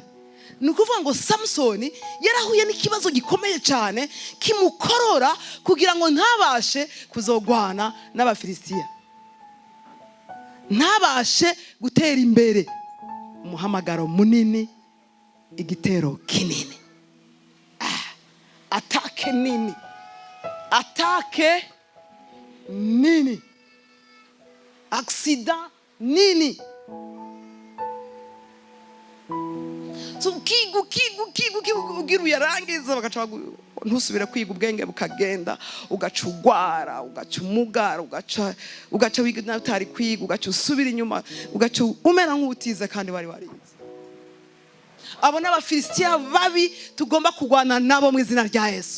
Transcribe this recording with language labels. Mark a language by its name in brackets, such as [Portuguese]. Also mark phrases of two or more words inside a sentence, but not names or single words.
[Rundi] Nukuvuga ngo Samson yarahuye n'ikibazo gikomeye cyane kimukorora kugira ngo ntabashe kuzogwana n'Abafilisitiya, ntabashe gutera imbere. Umuhamagaro munini, igitero kinini, atake nini, atake nini, accident nini. So kigu ugira uyarangiza, bagaca ntusubire kwiga, ubwenge bukagenda, ugacugwara, ugacumugara, ugaca wiga utari kwiga, ugaca usubira inyuma, ugaca umera nk'utize kandi wari warize. Abo n'Abafilisitiya babi tugomba kugwana nabo mu izina rya Yesu.